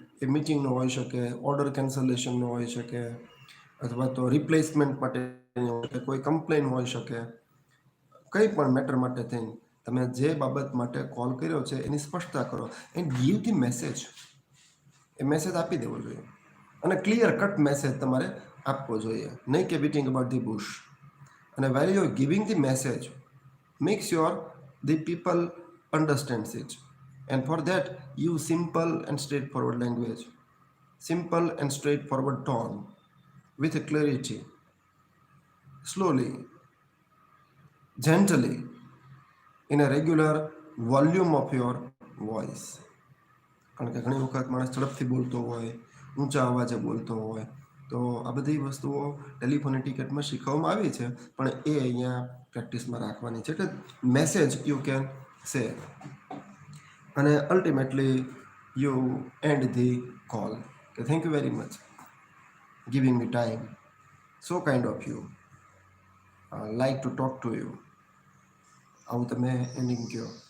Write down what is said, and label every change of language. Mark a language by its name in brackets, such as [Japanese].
[Gujarati] એ મિટિંગનો હોઈ શકે, ઓર્ડર કેન્સલેશનનો હોઈ શકે, અથવા તો રિપ્લેસમેન્ટ માટે કોઈ કમ્પ્લેન હોઈ શકે, કંઈ પણ મેટર માટે થઈને તમે જે બાબત માટે કોલ કર્યો છે એની સ્પષ્ટતા કરો and give the message. A message આપી દેવો જોઈએ અને ક્લિયર કટ મેસેજ તમારે આપવો જોઈએ, નહીં કે [English] Beating about the bush. [Gujarati] અને [English] while you are giving the message, make sure the people understands it, and for that use simple and straightforward language, simple and straightforward tone, with clarity, slowly, gently, in a regular volume of your voice. [Gujarati] કારણ કે ઘણી વખત માણસ ઝડપથી બોલતો હોય, ઊંચા અવાજે બોલતો હોય, તો આ બધી વસ્તુઓ ટેલિફોન એટિકેટમાં શીખવવામાં આવી છે, પણ એ અહીંયા પ્રેક્ટિસમાં રાખવાની છે કે [English] Message you can say. [Gujarati] અને [English] ultimately you end the call [Gujarati] કે [English] thank you very much giving me time, so kind of you, like to talk to you, [Gujarati] આવું તમે એન્ડિંગ કહો.